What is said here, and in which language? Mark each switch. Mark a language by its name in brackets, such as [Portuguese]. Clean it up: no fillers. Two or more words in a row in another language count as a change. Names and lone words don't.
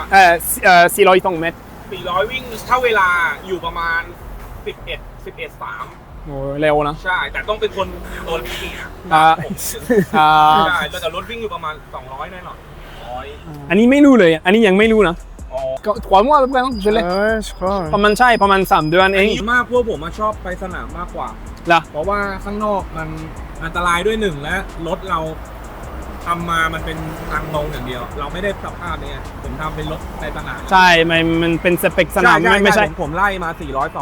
[Thai] 402 เมตร 400วิ่งถ้าเวลาอยู่ประมาณ11.3 โอ้เร็วนะ ใช่แต่ต้องเป็นคนตัวเล็ก อ่า ใช่แต่รถวิ่งอยู่ประมาณ200แน่นอน100 อันนี้ไม่รู้เลย อันนี้ยังไม่รู้นะ อ๋อ [French] ก็3 mois à peu près non je l'ai je crois. [Thai] ประมาณใช่ประมาณ3 เดือนเอง มากพวกผมชอบไปสนามมากกว่า ล่ะ เพราะว่าข้างนอกมันอันตรายด้วยหนึ่งและรถเราทำมามันเป็นทางลงอย่างเดียว เราไม่ได้สภาพนี้ผมทำเป็นรถในสนาม ใช่มันเป็นสเปคสนามไม่ใช่ ผมไล่มา402 เมตรใช่ไม่ใช่รถทิพย์